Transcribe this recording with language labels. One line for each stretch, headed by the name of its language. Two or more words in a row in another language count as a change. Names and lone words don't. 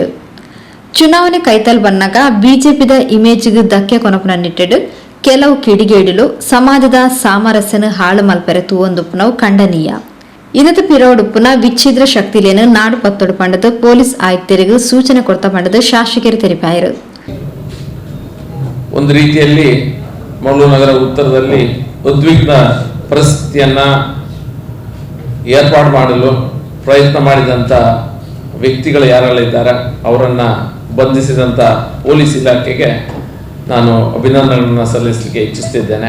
Tulu: ಚುನಾವಣೆ ಕೈತಲ್ ಬನ್ನಾಗ ಬಿಜೆಪಿದ ಇಮೇಜ್ಗೆ ಧಕ್ಕೆ ಕೊನಪುನನ್ನಿಟ್ಟು ಕೆಲವು ಕಿಡಿಗೇಡಿಲು ಸಮಾಜದ ಸಾಮರಸ್ಯನ ಹಾಳು ಮಲ್ಪೆರೆ ತೂವೊಂದುಪ್ಪುನವು ಖಂಡನೀಯ. ಇದಕ್ಕೆ ಪಿರೋಡುಪ್ಪುನ ವಿಚ್ಛಿದ್ರ ಶಕ್ತಿಲೇನು ನಾಡು ಪತ್ತೊಡು ಪಂಡದು ಪೊಲೀಸ್ ಆಯುಕ್ತರಿಗೆ ಸೂಚನೆ ಕೊಡ್ತಾ ಪಂಡದು ಶಾಸಕರು ತೆರಿಪಾಯರು.
Kannada: ಒಂದು ರೀತಿಯಲ್ಲಿ ಮಂಗಳೂರು ನಗರ ಉತ್ತರದಲ್ಲಿ ಉದ್ವಿಗ್ನ ಪರಿಸ್ಥಿತಿಯನ್ನ ಏರ್ಪಾಡು ಮಾಡಲು ಪ್ರಯತ್ನ ಮಾಡಿದಂಥ ವ್ಯಕ್ತಿಗಳು ಯಾರೆಲ್ಲ ಇದ್ದಾರೆ ಅವರನ್ನ ಬಂಧಿಸಿದಂಥ ಪೊಲೀಸ್ ಇಲಾಖೆಗೆ ನಾನು ಅಭಿನಂದನೆಗಳನ್ನು ಸಲ್ಲಿಸಲಿಕ್ಕೆ ಇಚ್ಛಿಸುತ್ತಿದ್ದೇನೆ.